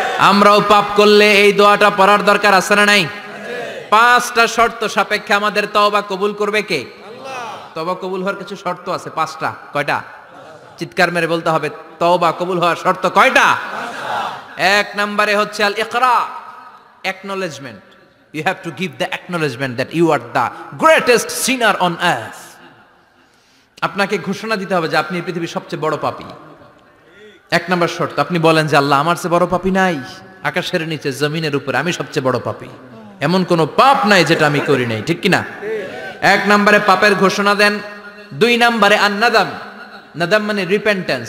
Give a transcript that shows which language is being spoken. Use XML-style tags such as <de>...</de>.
<bn>আমরাও পাপ করলে এই দোয়াটা পড়ার দরকার আছে না নাই? পাঁচটা শর্ত সাপেক্ষে আমাদের তওবা কবুল করবে কে? আল্লাহ। তওবা কবুল হওয়ার কিছু শর্ত আছে, পাঁচটা। কয়টা? চিৎকার মেরে বলতে হবে, তওবা কবুল হওয়ার শর্ত কয়টা? এক নম্বরে হচ্ছে আল ইকরা, acknowledgement.</bn> <en>You have to give the acknowledgement that you are the greatest sinner on earth.</en> <bn>আপনাকে ঘোষণা দিতে হবে যে আপনি পৃথিবীর সবচেয়ে বড় পাপী। এক নম্বর শর্ত, আপনি বলেন যে আল্লাহ, আমার চেয়ে বড় পাপী নাই, আকাশের নিচে জমিনের উপরে আমি সবচেয়ে বড় পাপী, এমন কোনো পাপ নাই যেটা আমি করি নাই, ঠিক কিনা? এক নম্বরে পাপের ঘোষণা দেন। দুই নম্বরে আন-নাদাম, নাদাম মানে রিপেন্টেন্স।</bn>